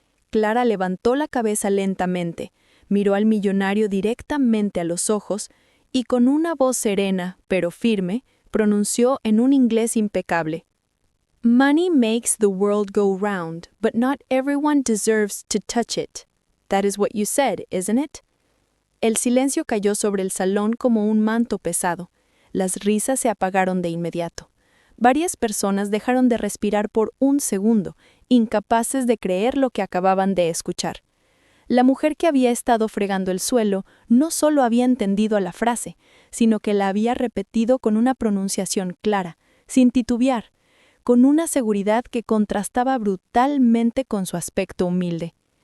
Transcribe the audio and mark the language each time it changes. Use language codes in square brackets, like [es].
[es] Clara levantó la cabeza lentamente, miró al millonario directamente a los ojos y con una voz serena, pero firme, pronunció en un inglés impecable: [en] «Money makes the world go round, but not everyone deserves to touch it. That is what you said, isn't it?» [es] El silencio cayó sobre el salón como un manto pesado. Las risas se apagaron de inmediato. Varias personas dejaron de respirar por un segundo, incapaces de creer lo que acababan de escuchar. La mujer que había estado fregando el suelo no solo había entendido la frase, sino que la había repetido con una pronunciación clara, sin titubear, con una seguridad que contrastaba brutalmente con su aspecto humilde.